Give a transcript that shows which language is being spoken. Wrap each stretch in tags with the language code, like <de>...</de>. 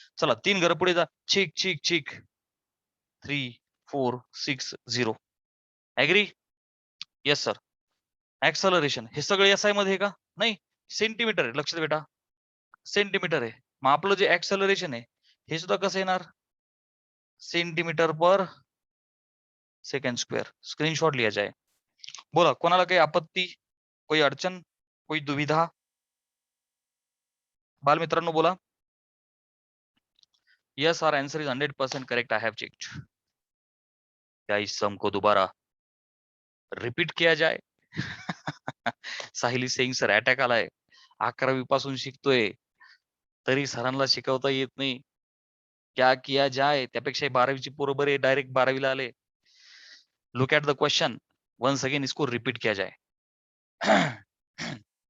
<mr>चला 3 घर पुढे जा. चिक चिक चिक 3460. ऍग्री? Yes sir. ऍक्सलरेशन हे सगळं SI मध्ये आहे का? नाही सेंटीमीटर आहे. लक्षात बेटा सेंटीमीटर आहे. मग आपलं जे ऍक्सलरेशन आहे हे सुद्धा कसं येणार? सेंटीमीटर पर सेकंड स्क्वेअर.</mr> <hi>स्क्रीनशॉट लिया जाए.</hi> <mr>बोला कोणाला काही आपत्ती,</mr> <hi>कोई अडचण, कोई दुविधा?</hi> <mr>बालमित्रांनो बोला.</mr> <en>Yes our answer is 100% correct. I have checked.</en> <hi>क्या इस सम को दोबारा रिपीट किया जाए?</hi> <mr>साहिल सिंग सर अटॅक आलाय. 11वी पासून शिकतोय तरी सरांना शिकवता येत नाही.</mr> <hi>क्या किया जाए?</hi> <mr>त्यापेक्षा 12वीची पोरं बरे डायरेक्ट 12वीला आले.</mr> <en>Look at the question. Once again</en> <hi>इसको रिपीट किया जाए.</hi>